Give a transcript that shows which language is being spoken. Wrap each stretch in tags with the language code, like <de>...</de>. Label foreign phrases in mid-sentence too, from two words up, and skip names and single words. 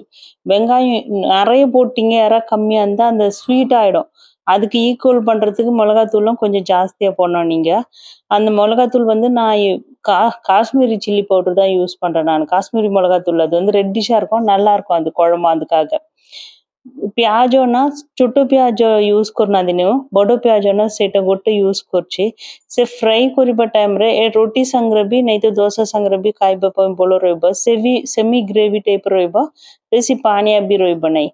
<ta>வெங்காயம் நெறைய போட்டீங்க, எறா கம்மியா இருந்தா அந்த ஸ்வீட் ஆயிடும். அதுக்கு ஈக்குவல் பண்றதுக்கு மிளகாத்தூளும் கொஞ்சம் ஜாஸ்தியா போடணும் நீங்க. அந்த மிளகாத்தூள் வந்து நான் கா காஷ்மீரி</ta> <en>chilli powder</en> <ta>தான் யூஸ் பண்றேன் நானு. காஷ்மீரி மிளகாத்தூள் அது வந்து ரெட்டிஷ்ஷா இருக்கும். நல்லாருக்கும் அது குழம்பு அதுக்காக।</ta> <or>ପିଆଜ ନା ଛୋଟ ପିଆଜ ୟୁଜ୍ କରୁନାହାନ୍ତି ନି, ବଡ଼ ପିଆଜ ନା ସେଇଟା ଗୋଟେ ୟୁଜ୍ କରୁଛି। ସେ ଫ୍ରାଇ କରିବା ଟାଇମ୍‌ରେ ଏ ରୁଟି ସାଙ୍ଗରେ ବି ନାଇଁ ତ ଦୋସା ସାଙ୍ଗରେ ବି ଖାଇବା ପାଇଁ ଭଲ ରହିବ। ସେ ବି</or> <en>semi gravy type</en> <or>ରହିବ। ବେଶୀ ପାଣିଆ ବି ରହିବ ନାହିଁ।</or>